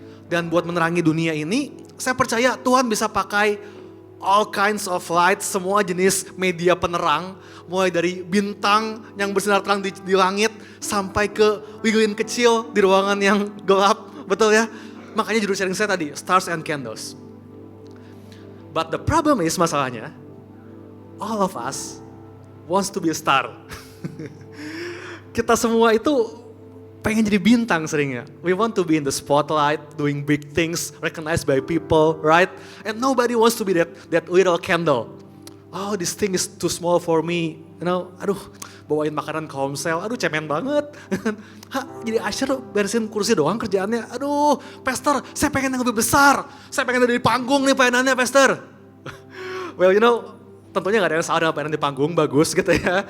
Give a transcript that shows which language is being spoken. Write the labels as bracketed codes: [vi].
[id] Dan buat menerangi dunia ini, saya percaya Tuhan bisa pakai [en] all kinds of light, [id] semua jenis media penerang, mulai dari bintang yang bersinar terang di langit, sampai ke lilin kecil di ruangan yang gelap, betul ya? Makanya judul sharing saya tadi, [en] Stars and Candles. But the problem is, [id] masalahnya, [en] all of us wants to be a star. [id] Kita semua itu pengen jadi bintang seringnya. [en] We want to be in the spotlight, doing big things, recognized by people, right? And nobody wants to be that little candle. Oh, this thing is too small for me. You know, [id] aduh, bawain makanan ke homesel, aduh cemen banget. Jadi usher beresin kursi doang kerjaannya. Aduh, pastor, saya pengen yang lebih besar. Saya pengen ada di panggung nih pelayanannya, pastor. [en] Well, you know, [id] tentunya gak ada yang salah dengan pelayanan di panggung, bagus gitu ya.